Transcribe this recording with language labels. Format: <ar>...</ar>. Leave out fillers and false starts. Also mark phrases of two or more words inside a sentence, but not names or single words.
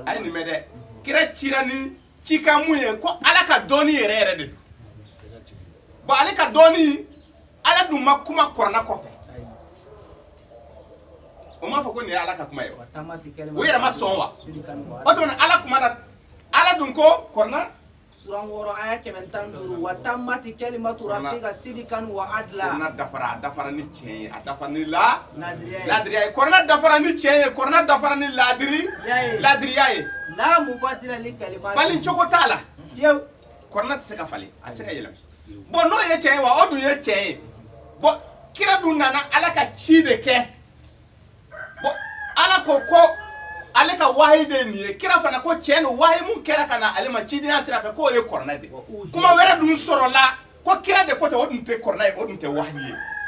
<bm>a ye nin mɛn dɛ kira cira ni cikan mun ye ko ala ka dɔnni yɛrɛ de don bon ale ka dɔnni ala dun ma kuma kɔrɔna kɔfɛ o m'a fɔ ko nin ye ala ka kuma ye o yɛrɛ ma sɔn wa o tuma ala kuma na ala dun ko kɔrɔna</bm> <ar>sura 6 aya 115 وتمت كلمت ربك صدقا وعدلا</ar> <bm>kɔrɔna dafara ni tiɲɛ ye a dafara ni ladiriya ye kɔrɔna dafara ni tiɲɛ ye kɔrɔna dafara ni ladiriya ye</bm> <ar>لا مبدل لكلمات</ar> <bm>falen cogo t'a la fiyew kɔrɔna tɛ se ka falen a tɛ se ka yɛlɛma bon n'o ye tiɲɛ ye wa o dun ye tiɲɛ ye bon kira dun nana ala ka ci de kɛ bon ala ko ale ka wahayi de nin ye kira fana ko tiɲɛ don wahayi mun kɛra ka na ale ma cidenya sira fɛ k'o ye kɔrɔna de kuma wɛrɛ dun sɔrɔla ko kira de ko tɛ o dun tɛ kɔrɔna ye o dun tɛ wahayi ye</bm>